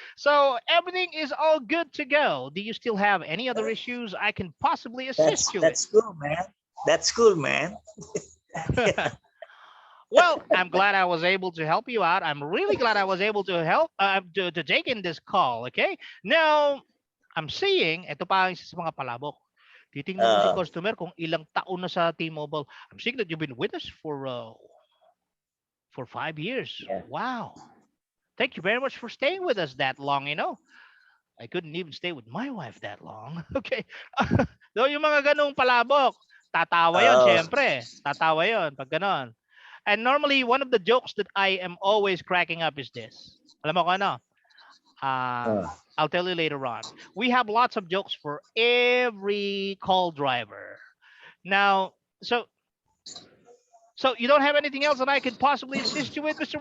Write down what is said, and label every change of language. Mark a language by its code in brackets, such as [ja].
[en] So everything is all good to go. Do you still have any other issues I can possibly assist you with? That's cool, man. That's cool, man. Well, I'm glad I was able to help you out. I'm really glad I was able to help to take in this call. Okay. Now, I'm seeing, [tl] ito pa ang isa sa mga palabok. Titingnan mo si Uh, customer kung ilang taon na sa T-Mobile. [en] I'm seeing that you've been with us for 5 years. yeah. Wow. Thank you very much for staying with us that long, you know. I couldn't even stay with my wife that long. Okay. [tl] So yung mga ganong palabok, tatawa yon Oh, syempre. Tatawa yon pag ganon. [en] And normally, one of the jokes that I am always cracking up is this. [tl] Alam mo ko ano? uh, [en] I'll tell you later on. We have lots of jokes for every call driver. Now, so you don't have anything else that I could possibly assist you with, Mr.